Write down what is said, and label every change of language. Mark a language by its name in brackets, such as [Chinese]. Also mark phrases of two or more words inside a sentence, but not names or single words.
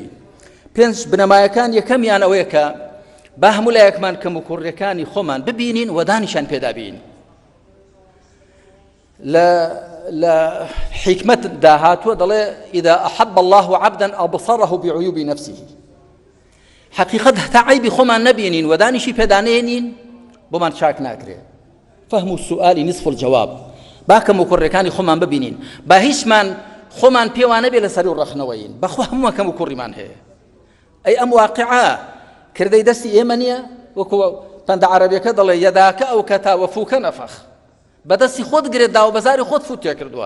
[Central Kurdish] 5 بنەمایەکان یەکەمیان ئەوەیە کە با هەموو لایەکمان کەم و کوڕیەکانی خۆمان ببینین و دانیشان پێدابین. لە حیکمەت داهاتووە دەڵێ [Arabic] ئیدا ئەحەب الله عەبدەن ئەبصەرەه بعیوبی نەفسه. [Central Kurdish] حقیقەت هەتا عەیبی خۆمان نەبینین و دانیشی پێدانێنین بۆمان چاک ناکرێ. [Arabic] فهم السؤال نصف الجواب. [Central Kurdish] با کەم و کوڕیەکانی خۆمان ببینین، با هیچمان خۆمان پێوانە بێ لەسەر و ڕەخنەوەین، بەخوا هەمووان کەم و کوڕیمان هەیە. ئەی ئەم واقعە کردەی دەستی ئێمە نییە؟ وەکو پەندە عەرەبیەکە دەڵێ [Arabic] یەداکە ئەو کەتا وەفووکە نەفەخ. [Central Kurdish] بەدەستی خۆت گرێت دا و بەزاری خۆت فوت تێ کردووە.